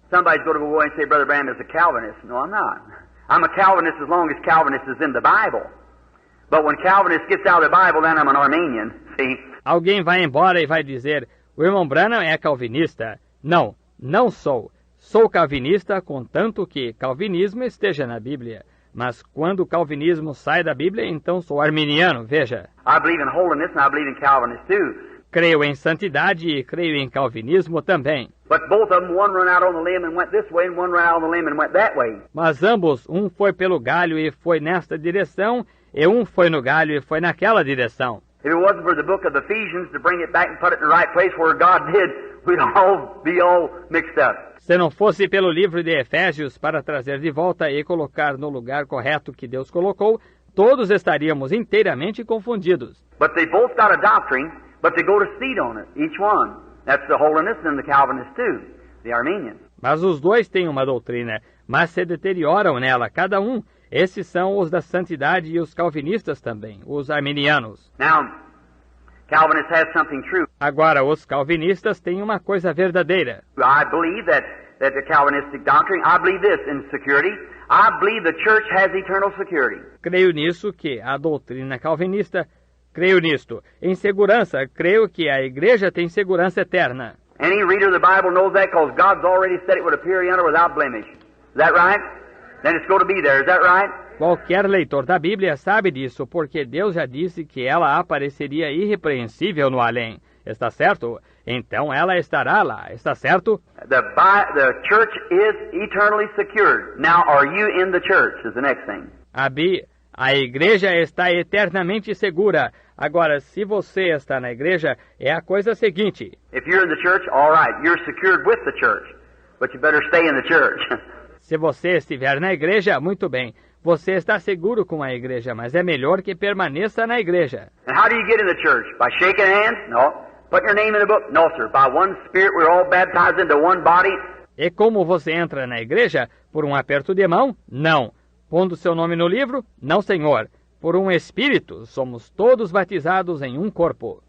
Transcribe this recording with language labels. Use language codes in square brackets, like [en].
[en] Somebody's going to go away and say, Brother Branham is a Calvinist. No, I'm not. I'm a Calvinist as long as Calvinist is in the Bible. But when Calvinist gets out of the Bible, then I'm an Arminian. See? [pt] Alguém vai embora e vai dizer, o irmão Branham é calvinista. Não, não sou. Sou calvinista, contanto que calvinismo esteja na Bíblia. Mas quando o calvinismo sai da Bíblia, então sou arminiano, veja. [en] I believe in holiness and I believe in Calvinist too. [pt] Creio em santidade e creio em calvinismo também. [en] But both of them, one run out on the limb and went this way, and one ran out on the limb and went that way. [pt] Mas ambos, um foi pelo galho e foi nesta direção, e um foi no galho e foi naquela direção. [en] If it wasn't for the book of Ephesians to bring it back and put it in the right place where God did, we'd all be all mixed up. [pt] Se não fosse pelo livro de Efésios para trazer de volta e colocar no lugar correto que Deus colocou, todos estaríamos inteiramente confundidos. [en] But they both got a doctrine, but they go to seed on it, each one. That's the holiness and the Calvinist too, the Arminian. [pt] Mas os dois têm uma doutrina, mas se deterioram nela, cada um. Esses são os da santidade e os calvinistas também, os arminianos. [en] Now, Calvinists have something true. [pt] Agora, os calvinistas têm uma coisa verdadeira. [en] I believe that the Calvinistic doctrine, I believe this in security. I believe the church has eternal security. [pt] Creio nisso que a doutrina calvinista, creio nisto. Em segurança, creio que a igreja tem segurança eterna. [en] Any reader of the Bible knows that because God's already said it would appear yonder without blemish. Is that right? Then it's going to be there. Is that right? [pt] Qualquer leitor da Bíblia sabe disso, porque Deus já disse que ela apareceria irrepreensível no além. Está certo? Então ela estará lá. Está certo? [en] The church is eternally secured. Now, are you in the church? Is the next thing. [pt] A igreja está eternamente segura. Agora, se você está na igreja, é a coisa seguinte. [en] If you're in the church, all right, you're secured with the church, but you better stay in the church. [pt] Se você estiver na igreja, muito bem. Você está seguro com a igreja, mas é melhor que permaneça na igreja. [en] And how do you get in the church? By shaking hands? No. Putting your name in the book? No, sir. By one Spirit, we're all baptized into one body. [pt] E como você entra na igreja? Por um aperto de mão? Não. Pondo seu nome no livro? Não, senhor. Por um Espírito, somos todos batizados em um corpo.